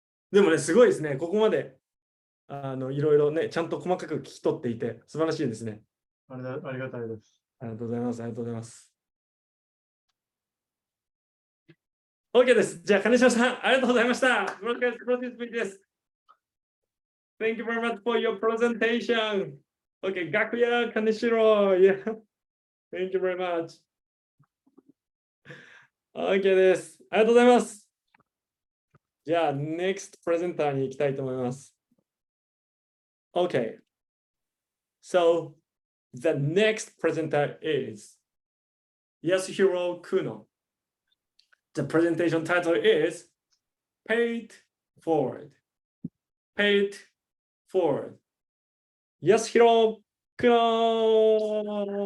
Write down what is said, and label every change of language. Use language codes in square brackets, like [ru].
[ja] でもね、すごいですね。ここまで、いろいろね、ちゃんと細かく聞き取っていて、素晴らしいですね。ありがたいです。ありがとうございます。ありがとうございます。 OK です。じゃあ、金島さん、ありがとうございました。プロセスピーチです。 [en] Thank you very much for your presentation. OK、楽屋、金城。Yeah. Thank you very much. [ja] OK です。ありがとうございます。じゃあ、NEXT プレゼンターに行きたいと思います。 [en] OK. So, the next presenter is Yasuhiro Kuno. The presentation title is Paid Forward. Paid Forward. Yasuhiro Kuno.